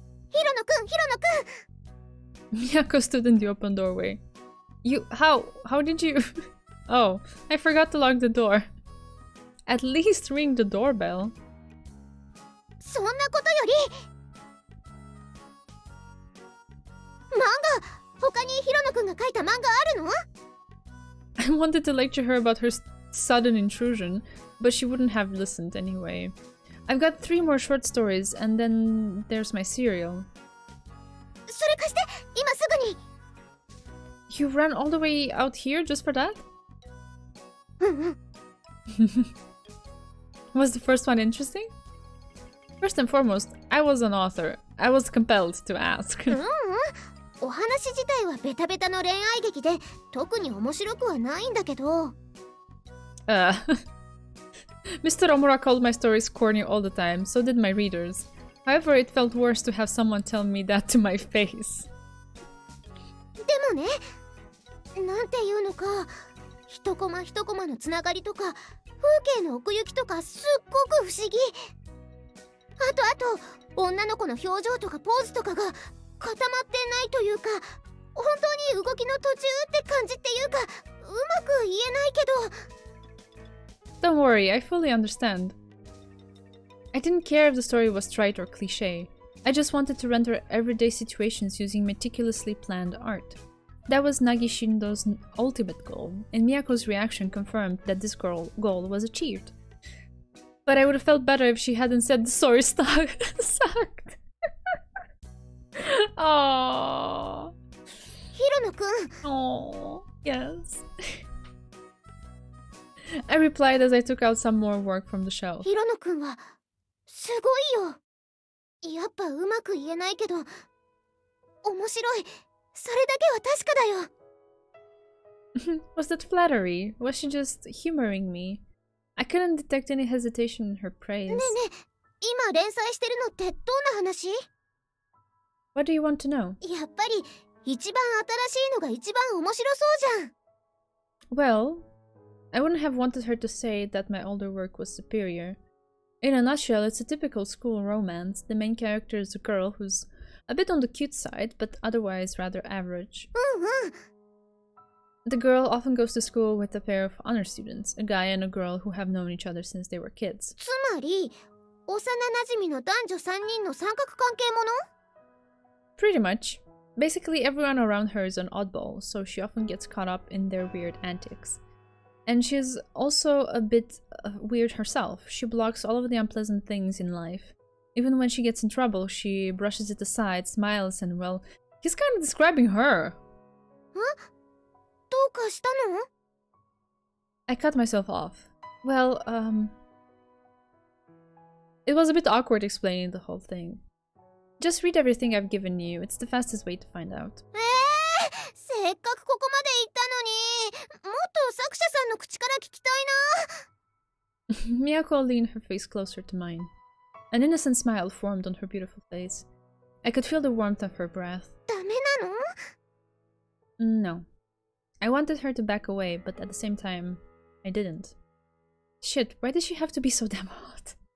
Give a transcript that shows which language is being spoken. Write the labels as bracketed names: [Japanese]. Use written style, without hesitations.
[Japanese] ヒロノくん、ヒロノくん。 [English] Miyako stood in the open doorway. How did you... Oh, I forgot to lock the door. At least ring the doorbell. [Japanese] そんなことより漫画他にヒロノくんが書いた漫画あるの？ [English] I wanted to lecture her about her sudden intrusion, but she wouldn't have listened anyway. I've got 3 more short stories, and then there's my serial. [Japanese] それ貸して今すぐに。 [English] You ran all the way out here just for that? [Japanese] うんうん。 [English] Was the first one interesting? First and foremost, I was an author. I was compelled to ask. [Japanese] うんうん。お話自体はベタベタの恋愛劇で特に面白くはないんだけど。 [English] Mr. Omura called my stories corny all the time, so did my readers. However, it felt worse to have someone tell me that to my face. [Japanese] でもね、なんていうのか、一コマ一コマのつながりとか、風景の奥行きとかすっごく不思議。あと、女の子の表情とかポーズとかが固まってないというか、本当に動きの途中って感じっていうか、うまく言えないけど。 [English] Don't worry, I fully understand. I didn't care if the story was trite or cliché. I just wanted to render everyday situations using meticulously planned art. That was Nagi Shindo's ultimate goal, and Miyako's reaction confirmed that this goal was achieved. But I would have felt better if she hadn't said the story sucked. Aww. [Japanese] ヒロノくん。 [English] Aww. Yes. I replied as I took out some more work from the shelf. [Japanese] ヒロノくんはすごいよ。やっぱうまく言えないけど面白い。それだけは確かだよ。 [English] Was that flattery? Was she just humoring me? I couldn't detect any hesitation in her praise. [Japanese] ねえねえ、今連載してるのってどんな話？ [English] What do you want to know? [Japanese] やっぱり一番新しいのが一番面白そうじゃん。 [English] Well, I wouldn't have wanted her to say that my older work was superior. In a nutshell, it's a typical school romance. The main character is a girl who's a bit on the cute side, but otherwise rather average. [Japanese] うんうん。 [English] The girl often goes to school with a pair of honor students, a guy and a girl who have known each other since they were kids. [Japanese] つまり幼馴染の男女3人の三角関係もの？ [English] Pretty much. Basically, everyone around her is an oddball, so she often gets caught up in their weird antics. And she's also a bit weird herself. She blocks all of the unpleasant things in life. Even when she gets in trouble, she brushes it aside, smiles, and well, he's kind of describing her. [Japanese] どうかしたの？ [English] I cut myself off. Well, it was a bit awkward explaining the whole thing. Just read everything I've given you. It's the fastest way to find out. [Japanese] せっかくここまで行ったのに、もっと作者さんの口から聞きたいな。 [English] Miyako leaned her face closer to mine. An innocent smile formed on her beautiful face. I could feel the warmth of her breath. [Japanese] ダメなの？ [English] No. I wanted her to back away, but at the same time, I didn't. Shit, why did she have to be so damn hot?